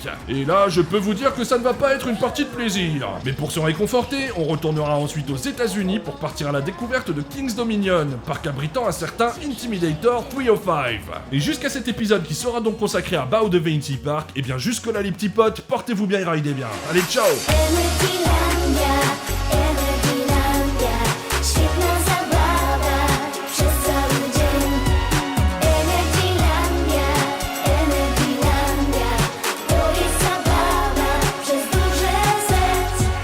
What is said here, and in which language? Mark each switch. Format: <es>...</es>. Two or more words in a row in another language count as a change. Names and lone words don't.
<fr>Et là, je peux vous dire que ça ne va pas être une partie de plaisir. Mais pour se réconforter, on retournera ensuite aux États-Unis pour partir à la découverte de King's Dominion, parc abritant un certain Intimidator 305. Et jusqu'à cet épisode qui sera donc consacré à Boudewijn Sea Park, et bien jusque là les petits potes, portez-vous bien et ridez bien. Allez, ciao!</fr> <pl>Energylandia, Energylandia, świetna zabawa przez cały dzień. Energylandia, Energylandia, to jest zabawa przez duże Z.</pl>